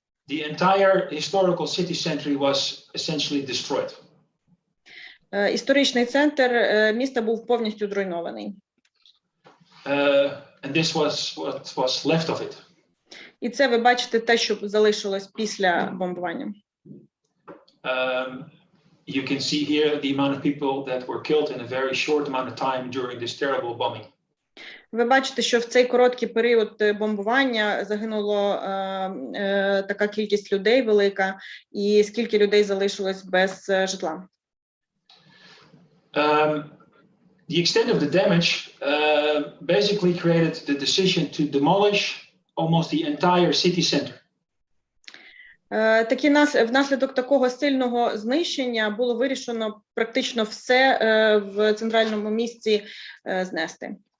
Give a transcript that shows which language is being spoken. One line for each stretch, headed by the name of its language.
English: The entire historical city center was essentially destroyed.
Ukrainian: Історичний центр міста був повністю зруйнований.
English: And this was what was left of it.
Ukrainian: І це ви бачите те, що залишилось після бомбування.
English: You can see here the amount of people that were killed in a very short amount of time during this terrible bombing.
Ukrainian: Ви бачите, що в цей короткий період бомбування загинуло така кількість людей велика, і скільки людей залишилось без житла.
English: The extent of the damage basically created the decision to demolish almost the entire city center.
Ukrainian: Внаслідок такого сильного знищення було вирішено практично все в центральному місці знести.